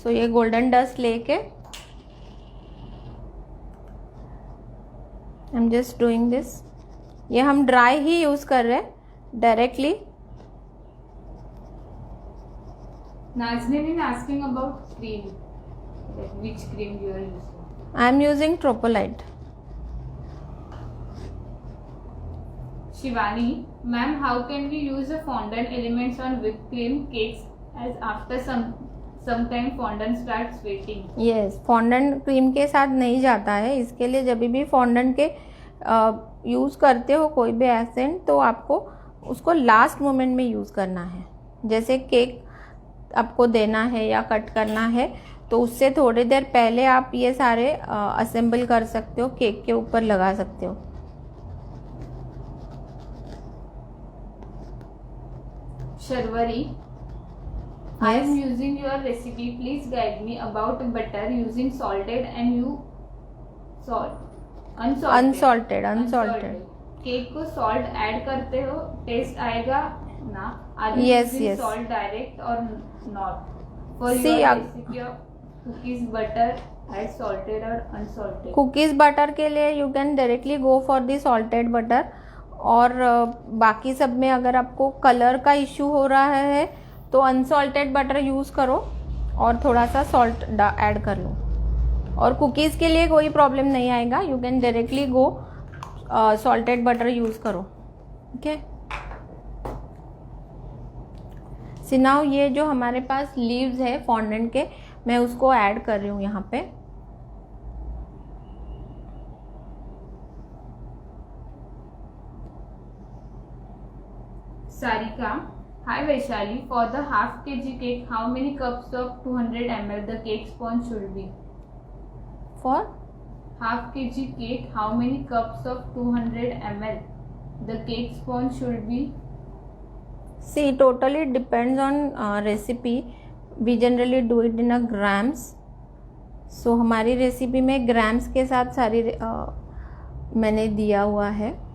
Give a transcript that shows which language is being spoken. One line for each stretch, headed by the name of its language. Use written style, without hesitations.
English: सो ये golden dust लेके I am just doing this.
Hindi: ये हम ड्राई ही यूज़ कर रहे हैं directly.
English: Nazneen is asking about cream, which cream you are using? I am using Tropolite. Shivani, ma'am, how can we use the fondant elements on whipped cream cakes as after some time fondant starts wetting?
Hindi: Yes, fondant cream के साथ नहीं जाता है, इसके लिए जब भी fondant के यूज़ करते हो कोई भी एसेंट, तो आपको उसको लास्ट मोमेंट में यूज़ करना है। जैसे केक आपको देना है या कट करना है, तो उससे थोड़ी देर पहले आप ये सारे असेंबल कर सकते हो, केक के ऊपर लगा सकते हो।
English: Sharwari, I am using your recipe. Please guide me about butter using salted and unsalted.
Hindi: Cake को सॉल्ट ऐड करते हो, टेस्ट आएगा ना?
English: Yes. Salt direct और not? For See, your recipe of cookies butter, add salted or unsalted?
Hindi: Cookies butter के लिए
English: you can directly go for the salted butter,
Hindi: और बाकी सब में अगर आपको कलर का इशू हो रहा है तो अनसॉल्टेड बटर यूज़ करो और थोड़ा सा सॉल्ट ऐड कर लो, और कुकीज़ के लिए कोई प्रॉब्लम नहीं आएगा,
English: You can directly go salted butter use करो। Okay, see now
Hindi: ये जो हमारे पास लीव्स है फॉन्डेंट के, मैं उसको ऐड कर रही हूँ यहाँ पे।
English: Sarika, hi Vaishali, for the half kg cake, how many cups of 200 ml the cake sponge should be? For Half kg cake, how many cups of 200 ml the cake sponge should be? see, totally depends on recipe. We generally do it in a grams.
Hindi: So हमारी recipe में grams के साथ सारी मैंने दिया हुआ है।